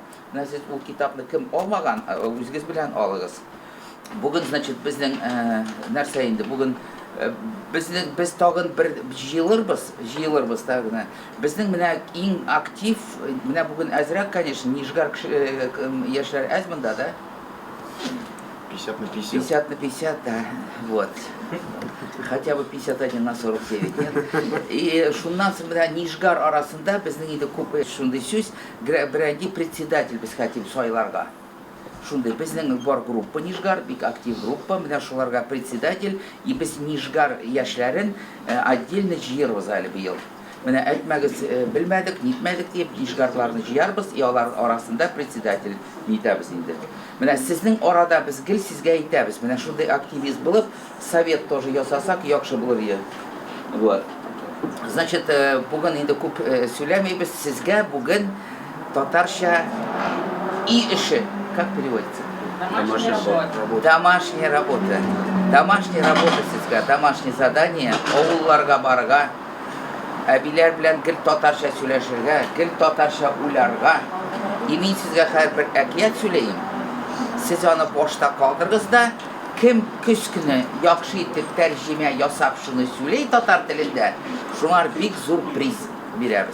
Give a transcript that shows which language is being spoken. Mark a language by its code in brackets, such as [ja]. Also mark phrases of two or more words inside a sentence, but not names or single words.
[tt] Менә сез ул китапны кем алмаган, үзегез белән алыгыз. Бүген, значит, безнең нәрсә инде, бүген biz tagын bir җыелырбыз тагын. Безнең менә иң актив, менә бүген әзрәк, конечно, Нижгар яшьләр әз монда, да? [ru] 50 на 50. 50 на 50, да. Вот. Хотя бы 51 на 49, нет? [tt] И шуннан соң менә Нижгар арасында безнең инде күп шундый сүз, берәнди председатель без хотим сайларга. Шундай безнең бар группа Нижгар, бик актив группа, менә шуларга председатель, и без Нижгар яшьләрен отдельно җыербыз әле быел. Менә әйтмәгез, белмәдек, нитмәдек дип Нижгарларны җыярбыз, и алар арасында председатель итәбез инде. Менә сезнең арада без гел сезгә әйтәбез, менә шундай активист булып, совет тоже ясасак яхшы булыр иде. [ru] Вот. [tt] Значит, бүген инде күп сөйләмәйбез, сезгә бүген татарча и эше. [ru] Как переводится? Домашняя работа. Домашняя работа сезгә, домашнее задание, [tt] авылларга барга, әбиләр белән гел татарча сөйләшергә, гел татарча уйларга. И мин сезгә һәр бер әкият сөйләйм. Сез аны башта калдыргыз да, кем көз көне яхшы итеп тәрҗемә ясап шуны сөйләй татар телендә, шуңар бик зур приз бирәбез.